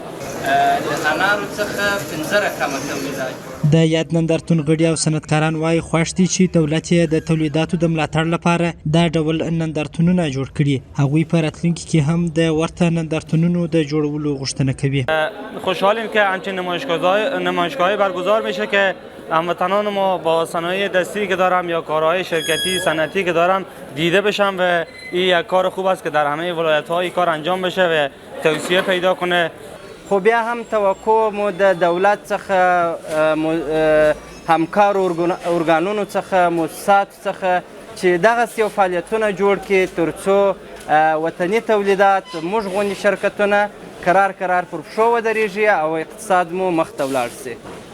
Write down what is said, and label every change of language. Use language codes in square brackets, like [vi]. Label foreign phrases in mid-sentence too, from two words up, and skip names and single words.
[ps] د انارو څخه 15 رقمه تولیدات. د یاد نندارتون غړي او صنعتکاران وایي خوښ دي چې دولت یې د تولیداتو د ملاتړ لپاره دا ډول نندارتونونه جوړ کړي. هغوی په راتلونکي کې هم د ورته نندارتونونو د جوړولو غوښتنه کوي. [fa] خوشحالیم که همچین نمایشگاه‌ای برگزار میشه که هموطنان ما با صنایع دستی که دارم یا کارهای شرکتی صنعتی که دارم دیده بشن و این یک کار خوب است که در همه ولایت‌ها کار انجام بشه و توسعه پیدا کنه. [ps] خو بیا هم توقع مو د دولت څخه همکار ارګانونو څخه مؤسساتو څخه چې دغسې یو فعالیتونه جوړ کړي تر څو وطني تولیدات موږ غوندې شرکتونه کرار پر پښو ودرېږي او اقتصاد مو مخته ولاړ سي.